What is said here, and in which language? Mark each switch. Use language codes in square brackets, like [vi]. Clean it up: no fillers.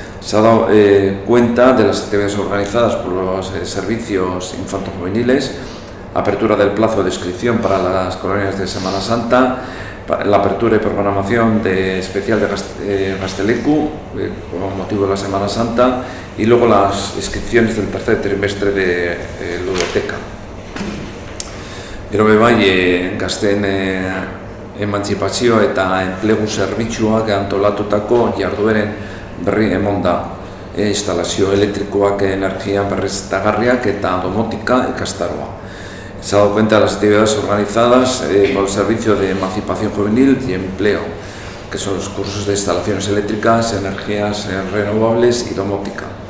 [es] Se ha dado cuenta de las actividades organizadas por los servicios infanto-juveniles, apertura del plazo de inscripción para las colonias de Semana Santa, la apertura y programación especial de Gazteleku con motivo de la Semana Santa y luego las inscripciones del tercer trimestre de ludoteca. [eu] Gero bebai gazteen emantzipazio eta enplegu zerbitzuak antolatutako jardueren berri emon da. Instalazio elektrikoak, energia berriztagarriak eta domotika ikastaroa. [es] Se ha dado cuenta de las actividades organizadas por el Servicio de Emancipación Juvenil y Empleo, que son los cursos de instalaciones eléctricas, energías renovables y domótica.